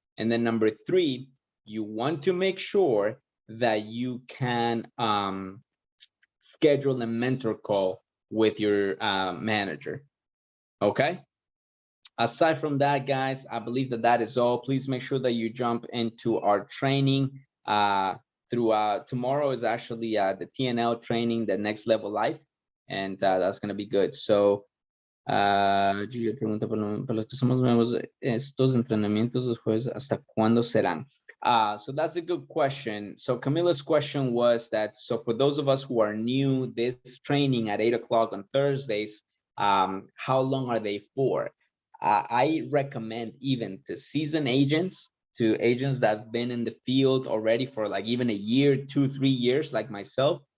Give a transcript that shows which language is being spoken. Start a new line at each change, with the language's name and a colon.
English: And then number 3, you want to make sure that you can schedule a mentor call with your manager, okay? Aside from that, guys, I believe that that is all. Please make sure that you jump into our training. Tomorrow is actually the TNL training, the Next Level Life, and that's going to be good.
Spanish: So Gigi pregunta para los que somos nuevos, estos entrenamientos los jueves, ¿hasta cuándo serán?
English: So that's a good question. So Camila's question was that, so for those of us who are new, this training at 8 o'clock on Thursdays, how long are they for? I recommend even to seasoned agents, to agents that have been in the field already for like even a year, 2-3 years, like myself.